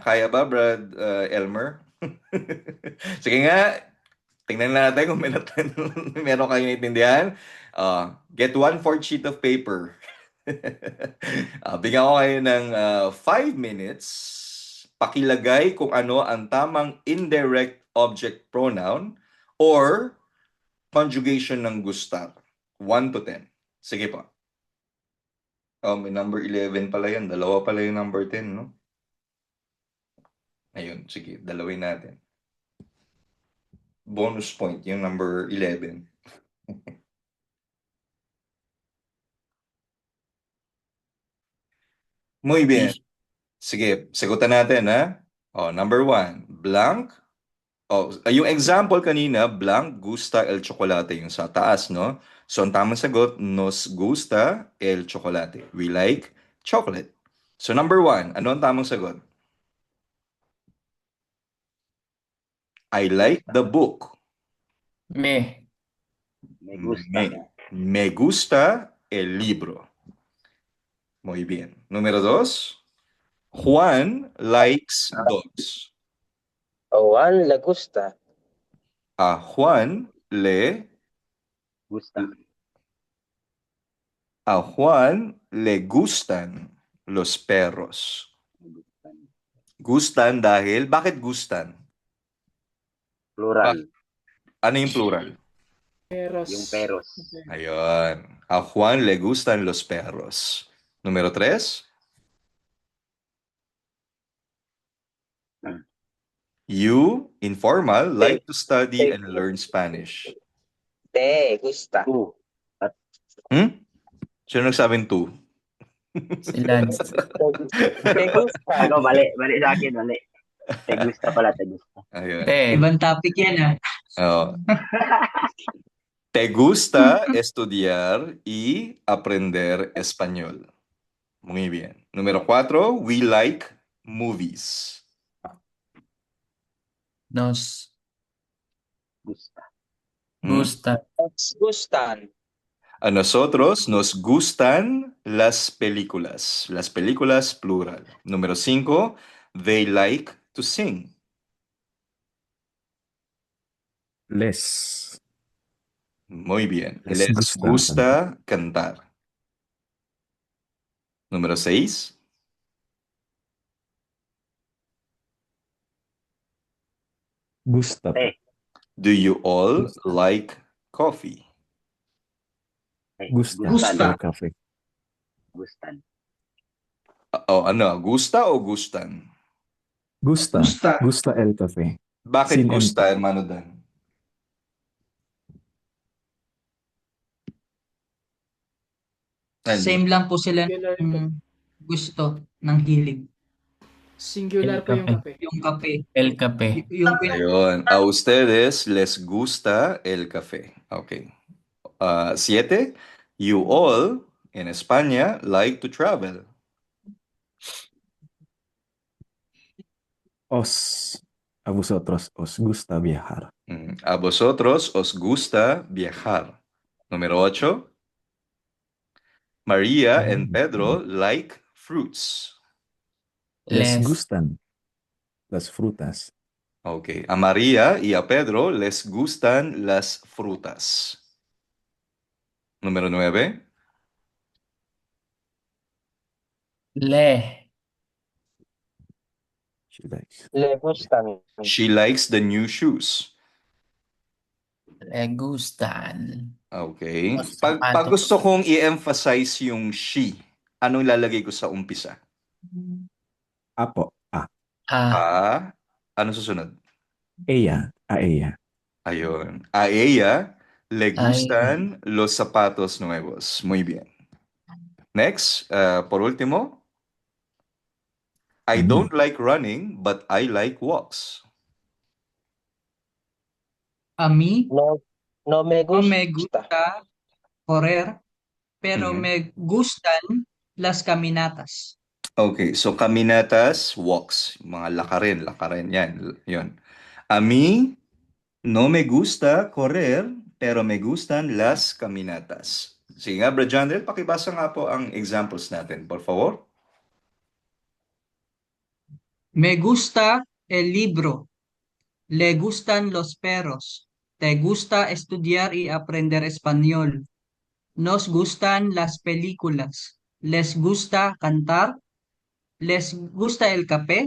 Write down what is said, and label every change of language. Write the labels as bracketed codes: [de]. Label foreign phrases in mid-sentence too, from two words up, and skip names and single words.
[tl] Kaya ba, Brad Elmer? Sige nga, tingnan natin kung meron kayong intindihan. [en] Get 1/4 sheet of paper. [tl] Bigyan ko kayo ng 5 minutes. Pakilagay kung ano ang tamang [en] indirect object pronoun or conjugation [tl] ng gustar. 1 to 10. Sige po. May number 11 pala yan. Dalawa pala yung number 10, no? Ayun, sige. Dalawin natin. Bonus point yung number 11. [es] Muy bien. [tl] Sige, sagutan natin, ha? Number 1, blank. Yung example kanina, blank [es] gusta el chocolate [tl] yung sa taas, no? So, ang tamang sagot, [es] nos gusta el chocolate. [en] We like chocolate. So, number 1, [tl] ano ang tamang sagot? [en] I like the book. [es] Me. Me gusta. Me gusta el libro. Muy bien. [en] Número 2, Juan likes dogs. [es] A Juan le gusta. A Juan le Gusta. A Juan le gustan los perros. Gustan. [tl] Gustan dahil, bakit gustan? Plural. Ano yung plural? [es] Peros. [tl] Yung peros. Ayun. [es] A Juan le gustan los perros. Número 3. [en] You, informal, like to study and learn Spanish. [es] Te gusta. Tu. [tl] Sino nagsabing two? Si Lance. [es] Te gusta. [tl] Ako, mali. Mali sa akin, mali. [es] Te gusta [tl] pala, [es] te gusta. [tl] Ayun. [es] Te. [tl] Ibang topic yan, ah. Oh. [es] Te gusta estudiar y aprender español. Muy bien. Número 4, [en] we like movies. [es] Nos Gusta. gusta. Nos gustan. A nosotros nos gustan las películas. Las películas plural. Número 5, [en] they like to sing. [es] Les. Muy bien. Les Les gusta cantar. Número 6, Gusta. Te. [en] do you all [es] Gusta. [en] like coffee? [es] Gusta. Gusta. El café. Gustan. Gusta o gustan? Gusta. Gusta. Gusta el café. [tl] Bakit Sin [es] gusta, hermano Dan? [tl] Same lang po sila Singular, ng gusto ng hilig. singular po yung kape. Yung kape. [es] El café. [tl] Yung Ayun. [es] A ustedes les gusta el café. [en] Okay. 7, you all in España like to travel. [es] A vosotros os gusta viajar. A vosotros os gusta viajar. Número 8, [en] Maria and Pedro like fruits. [es] Les Les. gustan las frutas. [en] Okay. [es] A María y a Pedro les gustan las frutas. Número 9, Le. [en] She likes. [es] Le gustan. [en] she likes the new shoes. [es] Le gustan. [en] Okay. [es] Los [tl] Pag sapatos. gusto kong i-emphasize yung she, anong lalagay ko sa umpisa? Apo. [es] A. A. [tl] Ano susunod? [es] Ella. A ella. Ayun. A ella le Ay. gustan los zapatos nuevos. Muy bien. Next, por último, [en] I don't like running, but I like walks. [es] A mí No, no me no me gusta. gusta correr, pero Mhm. me gustan las caminatas. [en] Okay, so caminatas, walks, [tl] mga lakarin yan, yun. [es] A mí no me gusta correr, pero me gustan las caminatas. [tl] Sige nga, Brad Jandel, pakibasa nga po ang examples natin, [es] por favor. Me gusta el libro. Le gustan los perros. Te gusta estudiar y aprender español. Nos gustan las películas. Les gusta cantar. Les gusta el café.